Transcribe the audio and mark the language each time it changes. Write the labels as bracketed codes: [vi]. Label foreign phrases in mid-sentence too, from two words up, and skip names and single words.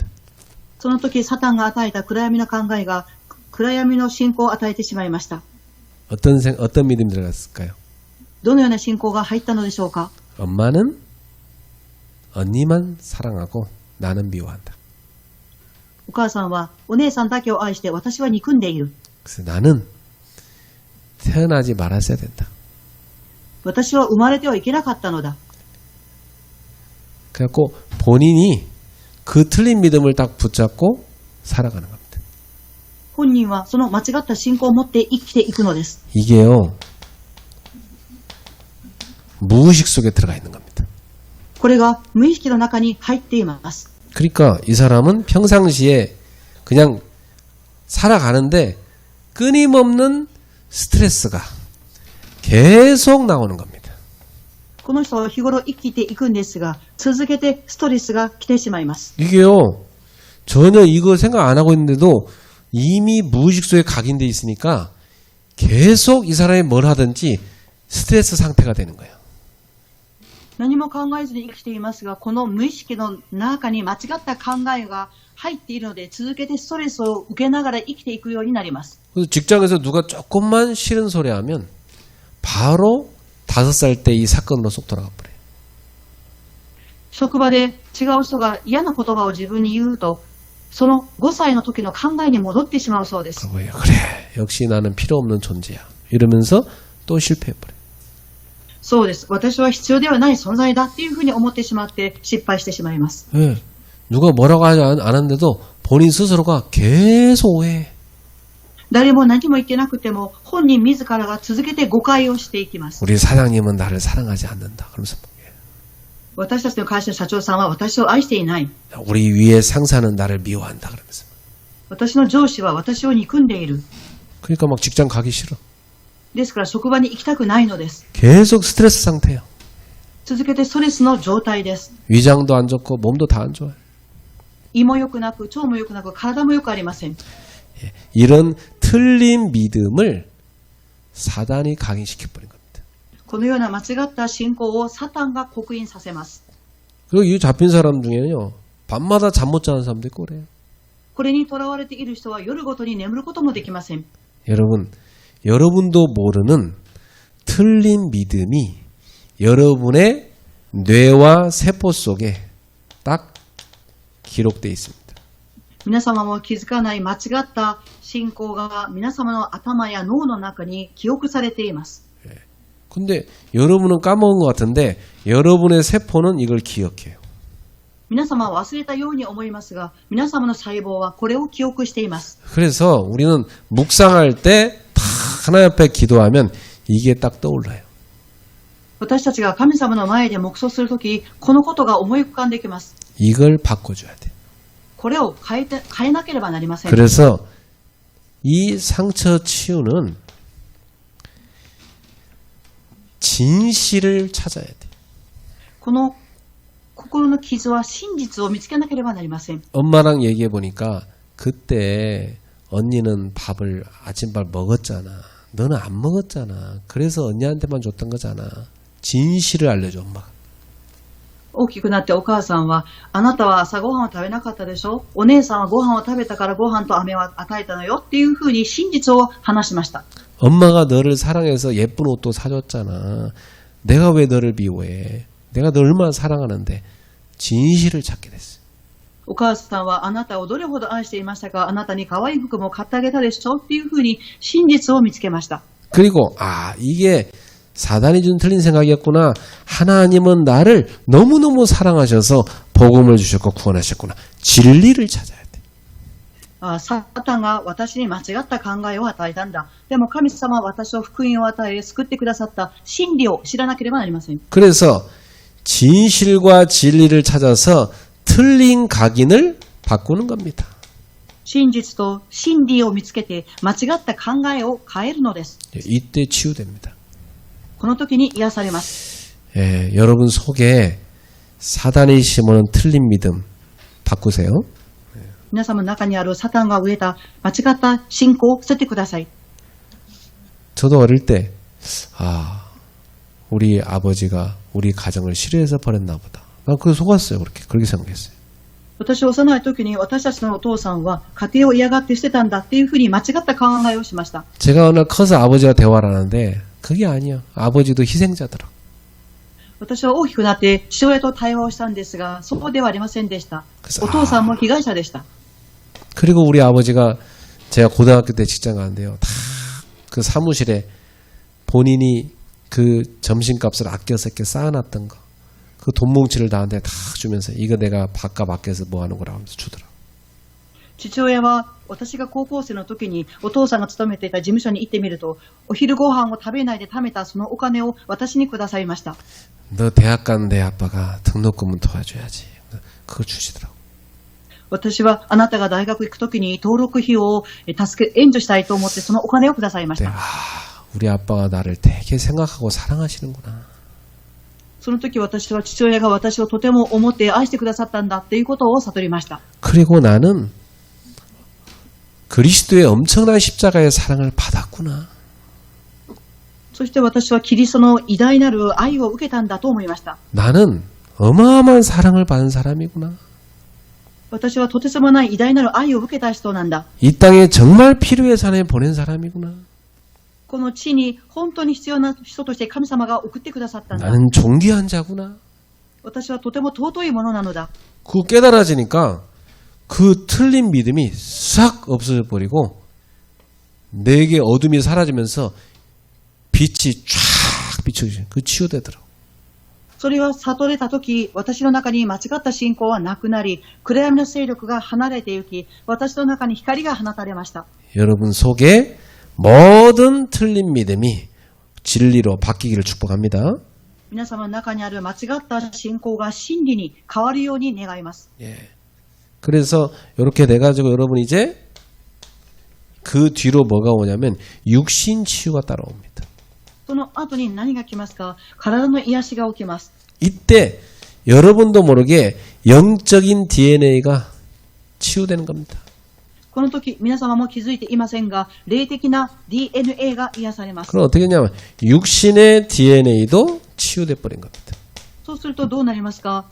[ja] その時サタンが与えた暗闇の考えが暗闇の信仰を与えてしまいました。 [ko] 어떤 믿음이 들어갔을까요? [ja] どのような信仰が入ったのでしょうか。 [ko] 엄마는 언니만 사랑하고 나는 미워한다. [ja] お母さんはお姉さんだけを愛して私は憎んでいる。 [ko] 그래서 나는 태어나지 말았어야 된다. [ja] 私は生まれてはいけなかったのだ。 [ko] 그래갖고 본인이 그 틀린 믿음을 딱 붙잡고 살아가는 겁니다. [ja] 本人はその間違った信仰を持って生きていくのです。 [ko] 이게요. 무의식 속에 들어가 있는 겁니다. [ja] これが無意識の中に入っています。 [ko] 그러니까 이 사람은 평상시에 그냥 살아가는데 끊임없는 스트레스가 계속 나오는 겁니다. [ja] この人は日頃生きていくんですが、続けてストレスが来てしまいます。 [ko] 이게요. 전혀 이거 생각 안 하고 있는데도 이미 무의식 속에 각인돼 있으니까 계속 이 사람이 뭘 하든지 스트레스 상태가 되는 거예요. [ja] 何も考えずに生きていますが、この無意識の中に間違った考えが入っているので、続けてストレスを受けながら生きていくようになります。 [ko] 그래서 직장에서 누가 조금만 싫은 소리 하면 바로 5살 때 이 사건으로 쏙 돌아가 버려요. [ja] 職場で違う人が嫌な言葉を自分に言うと、その5歳の時の考えに戻ってしまうそうです。 [ko] 그래, 역시 나는 필요 없는 존재야. 이러면서 또 실패해버려요. [ja] そうです。私は必要ではない存在だっていうふうに思ってしまって失敗してしまいます。 [ko] 네, 누가 뭐라고 하지 않았는데도 본인 스스로가 계속 오해해. [ja] 誰も何も言ってなくても本人自らが続けて誤解をしていきます。 [ko] 우리 사장님은 나를 사랑하지 않는다. 그러면서 [ja] 私たちの会社の社長さんは私を愛していない。 [ko] 우리 위에 상사는 나를 미워한다. 그러면서 [ja] 私の上司は私を憎んでいる。 [ko] 그러니까 막 직장 가기 싫어. [ja] ですから職場に行きたくないのです。 [ko] 계속 스트레스 상태예요. [ja] 続けてストレスの状態です。 [ko] 위장도 안 좋고 몸도 다 안 좋아요. [ja] 胃も良くなく、腸も良くなく、体も良くありません。 [ko] 이런 틀린 믿음을 사단이 각인시켜버린 겁니다. [ja] このような間違った信仰をサタンが刻印させます。 [ko] 그리고 이 잡힌 사람 중에는요, 밤마다 잠 못 자는 사람도 있고 그래요. [ja] これにとらわれている人は夜ごとに眠ることもできません。 [ko] 여러분도 모르는 틀린 믿음이 여러분의 뇌와 세포 속에 딱 기록되어 있습니다. [ja] 皆様も気づかない間違った信仰が皆様の頭や脳の中に記憶されています。 [ko] 근데 여러분은 까먹은 것 같은데 여러분의 세포는 이걸 기억해요. [ja] 皆様は忘れたように思いますが、皆様の細胞はこれを記憶しています。 [ko] 그래서 우리는 묵상할 때 다 하나님 앞에 기도하면 이게 딱 떠올라요. [ja] 私たちが神様の前で黙想するとき、このことが思い浮かんできます。 [ko] 이걸 바꿔줘야 돼. [ja] これを変えなければなりません。 [ko] 그래서 이 상처 치유는 진실을 찾아야 돼. [ja] この心の傷は真実を見つけなければなりません。 [ko] 엄마랑 얘기해 보니까 그때 언니는 밥을 아침밥 먹었잖아. 너는 안 먹었잖아. 그래서 언니한테만 줬던 거잖아. 진실을 알려줘 엄마가. [ja] 大きくなってお母さんは、あなたは朝ごはんを食べなかったでしょ、お姉さんはご飯を食べたからご飯と飴を与えたのよっていうふうに真実を話しました。 [ko] 엄마가 너를 사랑해서 예쁜 옷도 사줬잖아. 내가 왜 너를 미워해? 내가 너 얼마나 사랑하는데. 진실을 찾게 됐어요. [ja] お母さんはあなたをどれほど愛していましたか、あなたに可愛い服も買ってあげたでしょっていうふうに真実を見つけました。 [ko] 그리고 이게 사단이 준 틀린 생각이었구나. 하나님은 나를 너무너무 사랑하셔서 복음을 주셨고 구원하셨구나. 진리를 찾아야 돼. [ja] サタンが私に間違った考えを与えたんだ。でも神様は私を福音を与え、救ってくださった真理を知らなければなりません。 [ko] 그래서 진실과 진리를 찾아서 틀린 각인을 바꾸는 겁니다. [ja] 真実と真理を見つけて間違った考えを変えるのです。 [ko] 이때 치유됩니다. [ja] この時に癒されます。 [ko] 여러분 속에 사단이 심어놓은 틀린 믿음 바꾸세요. [ja] 皆様の中にあるサタンが植えた間違った信仰を捨ててください。 [ko] 저도 어릴 때 우리 아버지가 우리 가정을 싫어해서 버렸나 보다. 난 그거 속았어요. 그렇게 생각했어요. [ja] 私は幼い時に私たちのお父さんは家庭を嫌がって捨てたんだっていうふうに間違った考えをしました。 [ko] 제가 어느 날 커서 아버지와 대화를 하는데 그게 아니야. 아버지도 희생자더라. [ja] 私は大きくなって父親と対話をしたんですが、そうではありませんでした。お父さんも被害者でした。 [ko] 그리고 우리 아버지가 제가 고등학교 때 직장 가는데요. 다 그 사무실에 본인이 그 점심값을 아껴서 이렇게 쌓아놨던 거. 그 돈 뭉치를 나한테 다 주면서 이거 내가 밥값 아껴서 뭐 하는 거라 하면서 주더라. [ja] 父親は私が高校生の時にお父さんが勤めていた事務所に行ってみると、お昼ご飯を食べないで貯めたそのお金を私にくださいました。 [ko] 너 대학 간 내 아빠가 등록금은 도와줘야지. 그거 주시더라고. [ja] 私はあなたが大学行く時に登録費を援助したいと思ってそのお金をくださいました。 [ko] 우리 아빠가 나를 되게 생각하고 사랑하시는구나. [ja] その時私は父親が私をとても思って愛してくださったんだっていうことを悟りました。 [ko] 그리고 나는 그리스도의 엄청난 십자가의 사랑을 받았구나. [ja] そして私はキリストの偉大なる愛を受けたんだと思いました。 [ko] 나는 어마어마한 사랑을 받은 사람이구나. [ja] 私はとてつもない偉大なる愛を受けた人なんだ。 [ko] 이 땅에 정말 필요의 사람에 보낸 사람이구나. [ja] この地に本当に必要な人として神様が送ってくださったんだ。 [ko] 나는 존귀한 자구나. [ja] 私はとても尊いものなのだ。 [ko] 그거 깨달아지니까 그 틀린 믿음이 싹 없어져 버리고 내게 어둠이 사라지면서 빛이 쫙 비춰지죠. 그 치유되더라고. [ja] それは悟れたとき、私の中に間違った信仰はなくなり、暗闇の勢力が離れて行き、私の中に光が放たれました。 [ko] 여러분 속에 모든 틀린 믿음이 진리로 바뀌기를 축복합니다. [ja] 皆様の中にある間違った信仰が真理に変わるように願います。 [ko] 예. 그래서 이렇게 돼가지고 여러분 이제 그 뒤로 뭐가 오냐면 육신 치유가 따라옵니다. [ja] その後に何が来ますか？体の癒しが起きます。 [ko] 이때 여러분도 모르게 영적인 DNA가 치유되는 겁니다. [ja] この時、皆様も気づいていませんが、霊的な DNA が癒されます。 [ko] 그럼 어떻게 되냐면 육신의 DNA도 치유돼 버린 겁니다. [ja] そうするとどうなりますか？